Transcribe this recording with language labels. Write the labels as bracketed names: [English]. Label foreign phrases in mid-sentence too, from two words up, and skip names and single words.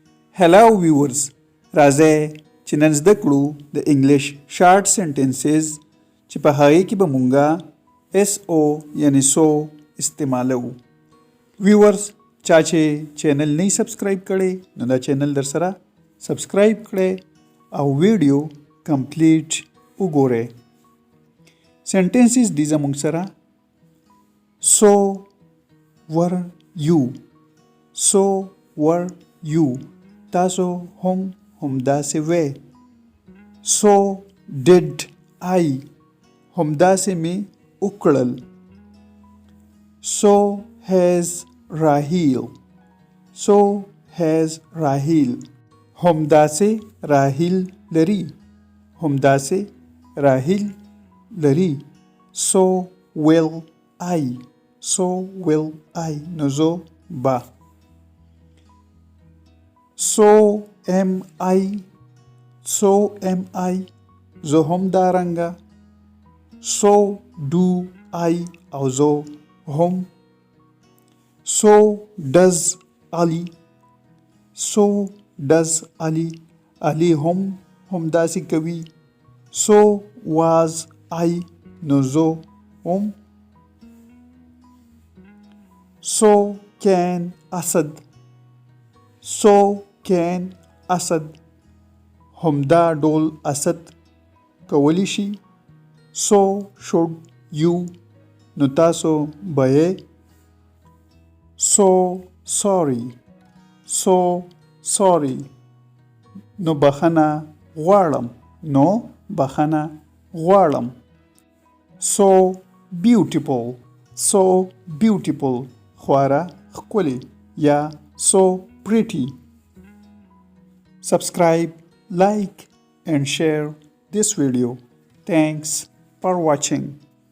[English] Hello viewers, [Pashto] راځئ چې نن زده کړو د [English] English short sentences [Pashto] چې په هغې کې به مونږه SO یعنی سو استعمالو. ویورز چا چې چینل نه سبسکرایب کړی نو دا چینل در سره سبسکرایب کړئ او [English] video complete [Pashto] وګورئ. سنټنسز دي زموږ سره [English] So were you. So were you. [Pashto] تاسو همداسې وې. [English] So did I. [Pashto] همداسې مې وکړل. [English] So has Rahil. So has Rahil. [Pashto] همداسې راهیل لري. همداسې راهیل لري. [English] So will I. So will I. [Pashto] نو زه به. [English] So am I. So am I. [Pashto] زه هم دارنګه. [English] So do I. [Pashto] او زه هم. [English] So does Ali. So does Ali. [Pashto] Ali هم داسې کوي. [English] So was I. [Pashto] نو زه هم. [English] So can Asad. So can Asad. [Pashto] همدا ډول اسد کولی شي. [English] So should you. [Pashto] نو تاسو به یې. [English] So sorry. So sorry. [Pashto] نو بخښنه غواړم. نو بخښنه غواړم. [English] So beautiful. So beautiful. [Pashto] خورا ښکلی یا [English] so pretty. Subscribe, like and share this video. Thanks for watching.